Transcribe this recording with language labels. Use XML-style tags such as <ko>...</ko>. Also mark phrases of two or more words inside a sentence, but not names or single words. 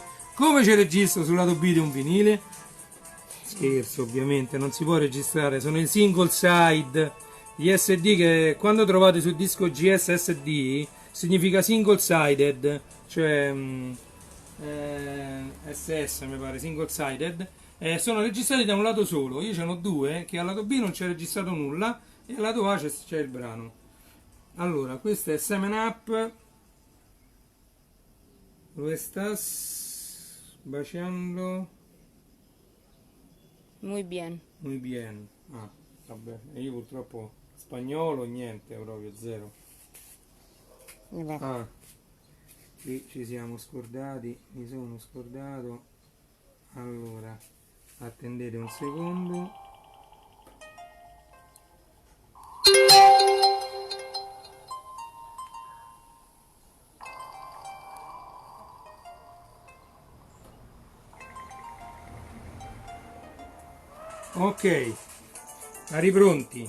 <it>Come ci registro sul lato B di un vinile? Scherzo, ovviamente, non si può registrare, sono i</it> <en>single side,</en> <it>gli SD che quando trovate sul disco GSSD significa</it> <en>single sided,</en> <it>cioè SS mi pare,</it> <en>single sided,</en> <it>sono registrati da un lato solo. Io ce n'ho 2 che al lato B non c'è registrato nulla e al lato A c'è il brano. Allora, questo è 7 Up,</it> <es>lo estás baciando muy bien. muy bien.</es> <it>Ah, vabbè, e io purtroppo spagnolo niente, proprio zero. Vabbè. Ah, qui ci siamo scordati, mi sono scordato. Allora, attendete un secondo. Ok, ripronti.</it>